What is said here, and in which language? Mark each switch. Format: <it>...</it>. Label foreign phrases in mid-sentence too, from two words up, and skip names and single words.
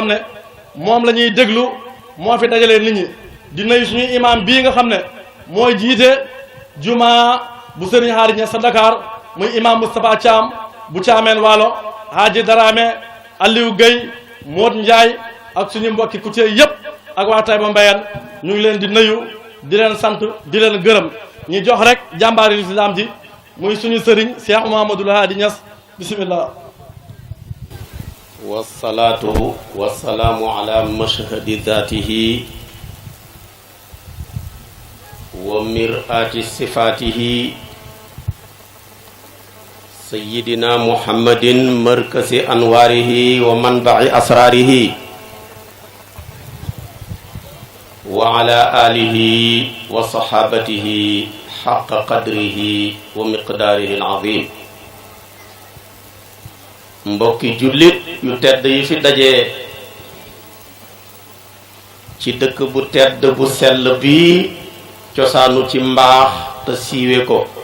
<wo>ne moom la ñuy déglu moo fi dajalee nit ñi di nuyu suñu imam bii nga xam ne mooy jiite juma bu Serigne Haaji Niass sa Dakar muy imam Moustapha Thiam bu Thiamène Waalo Haaji Darame Aliou Gueye Moot Ndiaye ak suñu mbokki ku cee yëpp ak waa Taïba Mbayeen ñu ngi leen di nuyu di leen sant di leen gërëm ñu jox rek jàmbaari lislaam ji muy suñu sëriñ Cheikh Mouhamadoul Haaji Niass bismillah</wo> <ar>والصلاة والسلام على مشهد ذاته ومرآة صفاته سيدنا محمد مركز أنواره ومنبع أسراره وعلى آله وصحابته حق قدره ومقداره العظيم</ar> <wo>mbokki jullit yu tedd yi fi dajee ci dëkk bu tedd bu sell bi cosaanu ci mbaax te siiwe ko</wo>